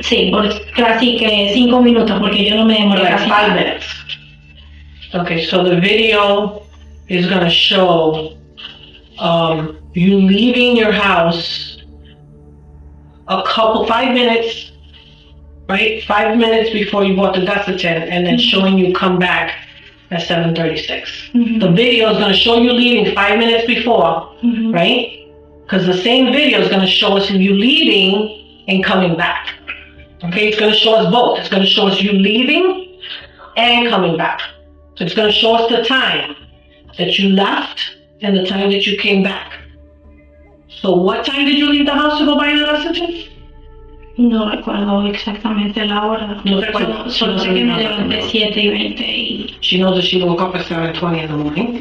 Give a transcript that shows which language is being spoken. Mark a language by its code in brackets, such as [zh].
[es] Por casi que 5 minutos, porque yo no me demoré casi [en] 5 minutes. Okay, so the video is going to show you leaving your house 5 minutes, right? 5 minutes before you bought the Desitin, and then showing you come back at 7:36. The video is going to show you leaving 5 minutes before, right? Because the same video is going to show us you leaving and coming back. Okay, it's going to show us both. It's going to show us you leaving and coming back. So it's going to show us the time that you left and the time that you came back. So what time did you leave the house to go buy the Desitin? [es] No recuerdo exactamente la hora. No recuerdo. Solo sé que me levanté 7:20 y... [en] She knows that she woke up at 7:20 in the morning.